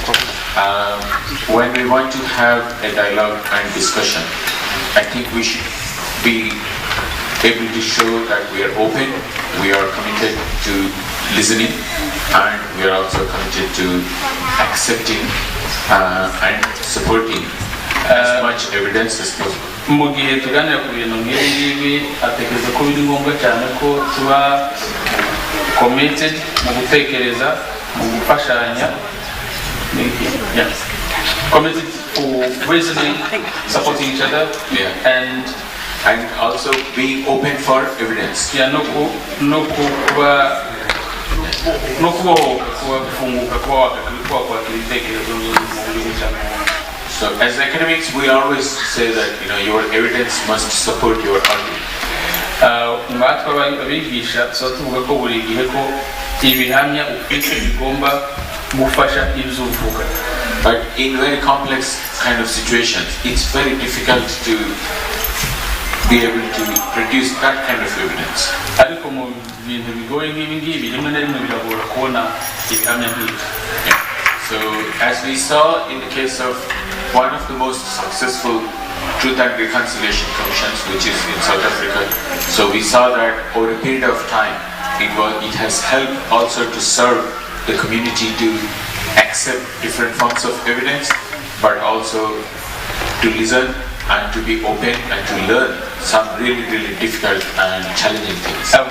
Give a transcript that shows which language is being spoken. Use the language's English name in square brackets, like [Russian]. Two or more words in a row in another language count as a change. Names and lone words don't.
[English] When we want to have a dialogue and discussion, I think we should be able to show that we are open, we are committed to listening, and we are also committed to accepting and supporting as much evidence as possible. [Kinyarwanda] Mu gihe tuganira ku bintu nk'ibi atekereza ko biri ngombwa cyane ko tuba committed mu gutekereza mu gufashanya [English] committed to reasoning, supporting each other, and also being open for evidence. So as academics, we always say that your evidence must support your argument. [Kinyarwanda] Abigisha tuvuga ko buri gihe ko ibihamya ufite bigomba gufasha ibyo uvuga. [English] But in very complex kind of situations, it's very difficult to be able to produce that kind of evidence. [Kinyarwanda] Ariko mu bintu bigoye nk'ibi rimwe na rimwe biragora kubona ibihamya nk'ibi. [English] So as we saw in the case of one of the most successful Truth and Reconciliation Commissions, which is in South Africa, so we saw that over a period of time, it has helped also to serve the community to accept different forms of evidence, but also to listen and to be open and to learn some really, really difficult and challenging things.